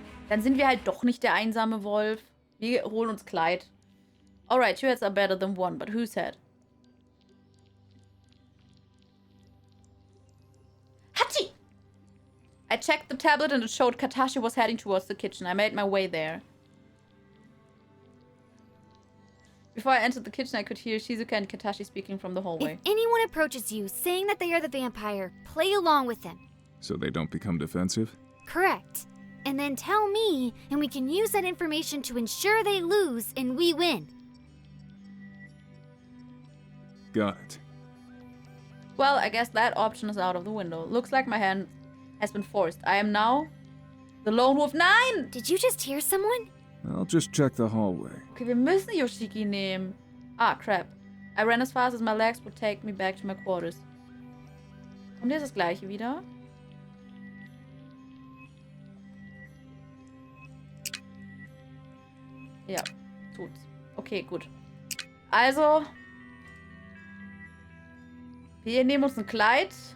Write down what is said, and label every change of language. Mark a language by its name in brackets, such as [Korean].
[German] Dann sind wir halt doch nicht der einsame Wolf. Wir holen uns Kleid. [English] Alright, two heads are better than one, but whose head? Hachi! I checked the tablet and it showed Katashi was heading towards the kitchen. I made my way there. Before I entered the kitchen, I could hear Shizuka and Katashi speaking from the hallway. If anyone approaches you saying that they are the vampire, play along with them. So they don't become defensive? Correct. And then tell me, and we can use that information to ensure they lose and we win. Got it. Well, I guess that option is out of the window. Looks like my hand has been forced. I am now the Lone Wolf 9! Did you just hear someone? I'll just check the hallway. [German] Okay, wir müssen Yoshiki nehmen. [English] Ah, crap. I ran as fast as my legs would take me back to my quarters. [German] Kommt jetzt das gleiche wieder? Ja, tut's. Okay, gut. Also, wir nehmen uns ein Kleid.